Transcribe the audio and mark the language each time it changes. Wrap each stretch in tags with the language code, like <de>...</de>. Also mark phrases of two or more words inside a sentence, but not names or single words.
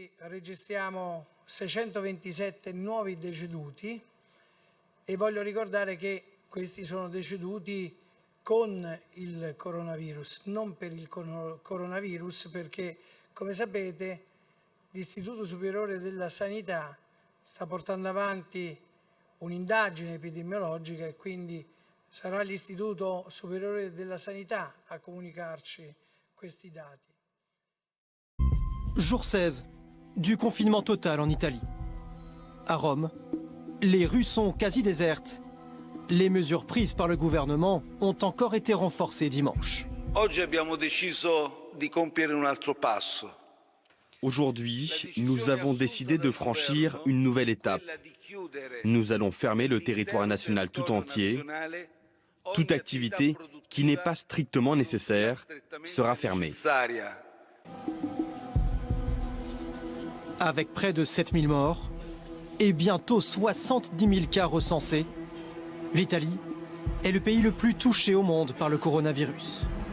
<it>registriamo 627 nuovi deceduti e voglio ricordare che questi sono deceduti con il coronavirus, non per il coronavirus, perché come sapete l'Istituto Superiore della Sanità sta portando avanti un'indagine epidemiologica e quindi sarà l'Istituto Superiore della Sanità a comunicarci questi dati.</it> <fr>Jour 16 du confinement total en Italie. À Rome, les rues sont quasi désertes. Les mesures prises par le gouvernement ont encore été renforcées dimanche.</fr> <it>Oggi abbiamo deciso di compiere un altro passo.</it> <fr>Aujourd'hui, nous avons décidé de franchir une nouvelle étape. Nous allons fermer le territoire national tout entier. Toute activité qui n'est pas strictement nécessaire sera fermée. Avec près de 7000 morts et bientôt 70 000 cas recensés, l'Italie est le pays le plus touché au monde par le coronavirus.</fr>